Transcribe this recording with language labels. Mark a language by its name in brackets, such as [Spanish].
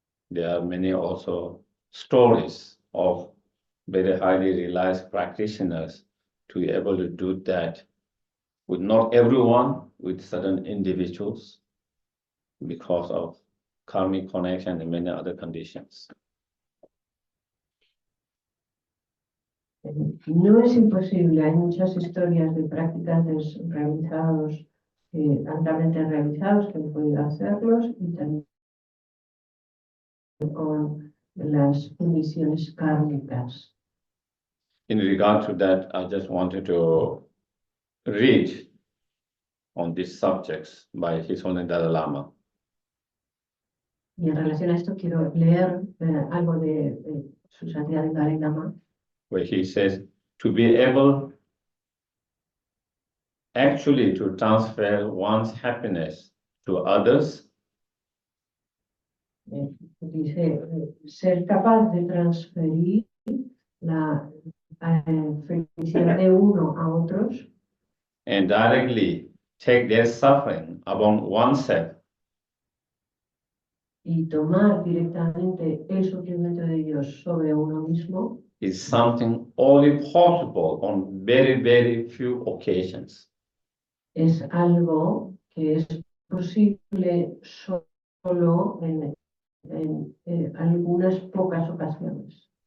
[English] There are many also stories of very highly realized practitioners to be able to do that with not everyone, with certain individuals, because of karmic connection and many other conditions. [Spanish] No es imposible, hay muchas historias de practicantes realizados, altamente realizados, que han podido hacerlos, y también con las condiciones kármicas. [English] In regard to that, I just wanted to read on these subjects by His Holiness Dalai Lama. [Spanish] Y en relación a esto quiero leer algo de su santidad el Dalai Lama, [English] where he says, to be able actually to transfer one's happiness to others [Spanish] dice, ser capaz de transferir la felicidad de uno a otros [English] and directly take their suffering upon oneself [Spanish] y tomar directamente el sufrimiento de ellos sobre uno mismo [English] is something only possible on very, very few occasions. [Spanish] es algo que es posible solo en en algunas pocas ocasiones.